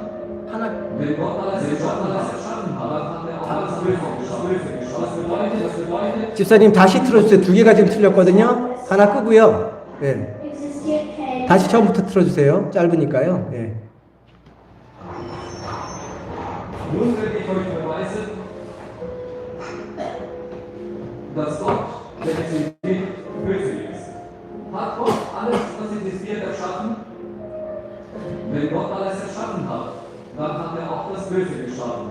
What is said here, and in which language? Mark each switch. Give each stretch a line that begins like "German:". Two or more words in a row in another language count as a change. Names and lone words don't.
German: Wenn Gott alles erschaffen hat, dann hat er auch alles Böse geschaffen. Das bedeutet,
Korean: 집사님 다시 틀어주세요. 두 개가 지금 틀렸거든요. 하나 끄고요. 네. 다시 처음부터 틀어주세요. 짧으니까요. 네.
German: nun will ich euch beweisen, dass Gott, der existiert, böse ist. Hat Gott alles, was existiert, erschaffen? Wenn Gott alles erschaffen hat, dann hat er auch das Böse geschaffen.